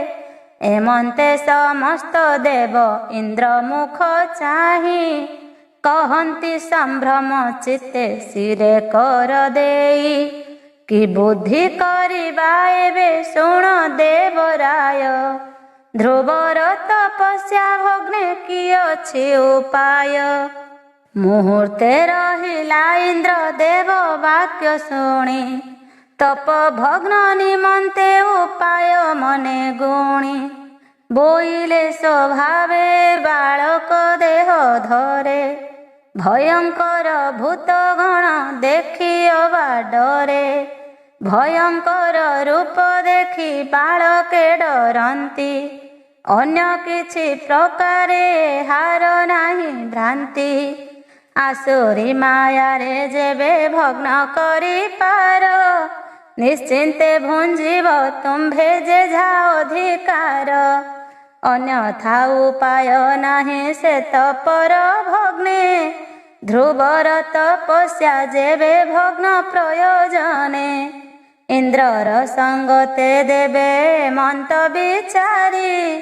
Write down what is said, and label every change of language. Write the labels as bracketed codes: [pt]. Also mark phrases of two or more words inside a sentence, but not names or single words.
[or] ଏମନ୍ତେ ସମସ୍ତ ଦେବ ଇନ୍ଦ୍ର ମୁଖ ଚାହିଁ କହନ୍ତି ସମ୍ଭ୍ରମ ଚିତ୍ତେ ଶିରେ କର ଦେଇ କି ବୁଦ୍ଧି କରିବା ଏବେ ଶୁଣ ଦେବରାୟ ଧ୍ରୁବର ତପସ୍ୟା ଭଗ୍ନେ କି ଅଛି ଉପାୟ ମୁହୂର୍ତ୍ତେ ରହିଲା ଇନ୍ଦ୍ର ଦେବ ବାକ୍ୟ ଶୁଣି ତପ ଭଗ୍ନ ନିମନ୍ତେ ଉପାୟ ମନେ ଗୁଣି ବୋଇଲେ ସ୍ୱଭାବେ ବାଳକ ଦେହ ଧରେ ଭୟଙ୍କର ଭୂତଗଣ ଦେଖି ଅବା ଡରେ ଭୟଙ୍କର ରୂପ ଦେଖି ବାଳକେ ଡରନ୍ତି ଅନ୍ୟ କିଛି ପ୍ରକାରେ ହାର ନାହିଁ ଭ୍ରାନ୍ତି ଆସୁରୀ ମାୟା ରେ ଯେବେ ଭଗ୍ନ କରି ପାର ନିଶ୍ଚିନ୍ତେ ଭୁଞ୍ଜିବ ତୁମ୍ଭେ ଯେ ଯା ଅଧିକାର ଅନ୍ୟଥା ଉପାୟ ନାହିଁ ସେ ତପର ଭଗ୍ନେ ଧ୍ରୁବର ତପସ୍ୟା ଯେବେ ଭଗ୍ନ ପ୍ରୟୋଜନେ ଇନ୍ଦ୍ରର ସଙ୍ଗତେ ଦେବେ ମନ୍ତ ବିଚାରି